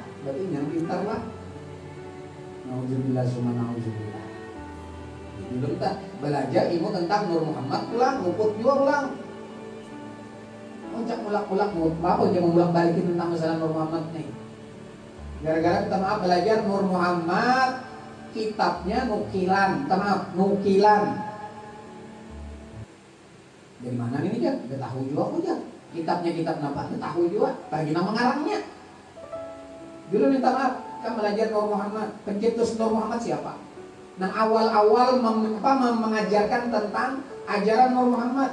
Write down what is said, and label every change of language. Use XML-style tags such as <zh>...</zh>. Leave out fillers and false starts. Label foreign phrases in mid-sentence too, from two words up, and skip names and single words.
<bjn>Berarti yang pintar lah.</bjn> <ar>نعوذ بالله ثم نعوذ بالله.</ar> <bjn>Dulu kita belajar ilmu tentang Nur Muhammad pulang, luput juga pulang. Muncak ulak-ulak apa aja mengulak balikin tentang masalah Nur Muhammad nih. Gara-gara kita maaf belajar Nur Muhammad, kitabnya nukilan, nukilan. Dari mana ini kan? Gak tahu juga aku aja. Kitabnya kitab apa? Gak tahu juga. Bagi nama ngarangnya. Dulu minta maaf, kan belajar Nur Muhammad. Pencetus Nur Muhammad siapa? Nah awal-awal mengajarkan tentang ajaran Nur Muhammad.</bjn>